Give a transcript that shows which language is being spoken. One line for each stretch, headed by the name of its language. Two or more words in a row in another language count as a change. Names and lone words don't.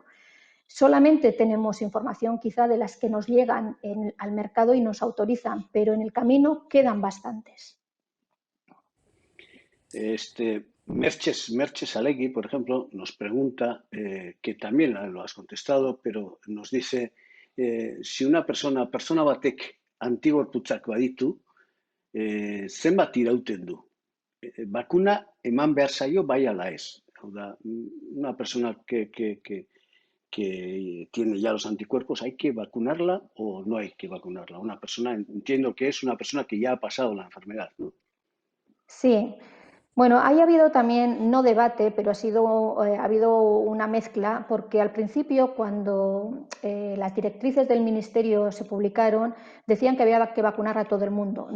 Spanish: Solamente tenemos información quizá de las que nos llegan al mercado y nos autorizan, pero en el camino quedan bastantes. Merches Alegui, por ejemplo, nos pregunta, que también lo has contestado, pero nos dice si una persona
Basque: batek antigorputzak baditu, zenbat irauten du? Bakuna eman behar zaio bai ala ez. Hau da,
Spanish: una persona que tiene ya los anticuerpos, ¿hay que vacunarla o no hay que vacunarla? Una persona, entiendo que es una persona que ya ha pasado la enfermedad, ¿no? Sí, bueno, ahí ha habido también, no debate, pero ha habido una mezcla, porque al principio, cuando las directrices del Ministerio se publicaron, decían que había que vacunar a todo el mundo.